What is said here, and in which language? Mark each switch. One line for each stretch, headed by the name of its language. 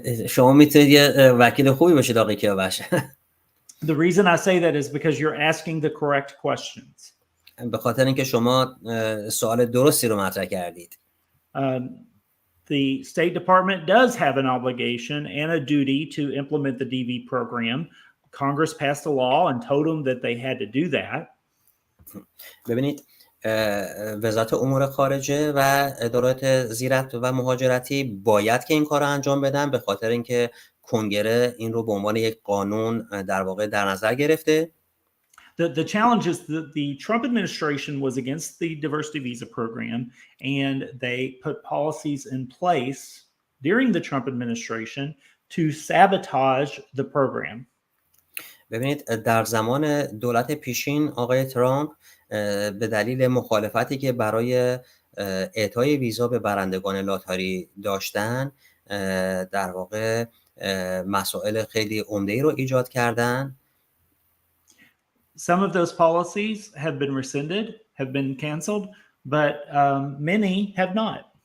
Persian: شما میتونید یه وکیل خوبی باشید آقای کیاوش.
English: The reason I say that is because you're asking the correct questions.
Persian: به خاطر اینکه شما سوال درستی رو مطرح کردید.
English: The State Department does have an obligation and a duty to implement the DV program. Congress passed a law and told them that they had to do that.
Persian: ببینید وزارت امور خارجه و ادارات زیرت و مهاجرتی باید که این کار رو انجام بدن، به خاطر اینکه کنگره این رو به عنوان یک قانون در واقع در نظر گرفته.
English: The challenge is that the Trump administration was against the diversity visa program, and they put policies in place during the Trump administration to sabotage the program.
Persian: ببینید در زمان دولت پیشین آقای ترامپ به دلیل مخالفتی که برای اعطای ویزا به برندگان لاتاری داشتن در واقع مسائل خیلی عمده‌ای رو ایجاد کردن.
English: Some of those policies have been rescinded, have been canceled, but many have not.